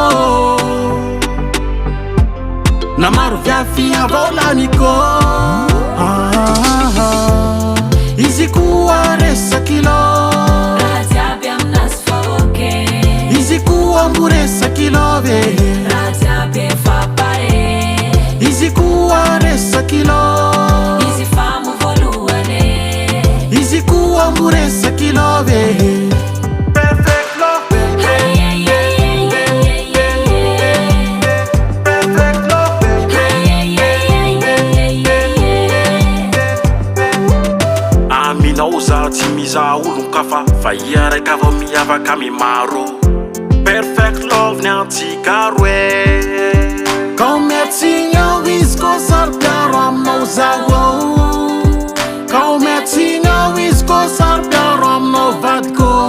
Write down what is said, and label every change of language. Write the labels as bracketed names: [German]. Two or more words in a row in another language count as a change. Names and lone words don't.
[Malagasy] na maro viafy havolaniko izy koa resakilo izy koa ambo resakilo ve izy koa resakilo izy koa ambo resakilo ve [English] perfect love perfect love [Malagasy] aminao za tsy mizaha olon-kafa fa ia raika avao miavaka amy maro [English] perfect love [Malagasy] ny antsika roe kao miatsigna izy ko saro-piaro aminao zaho kao miatsigna izy ko saro-piaro aminao vadiko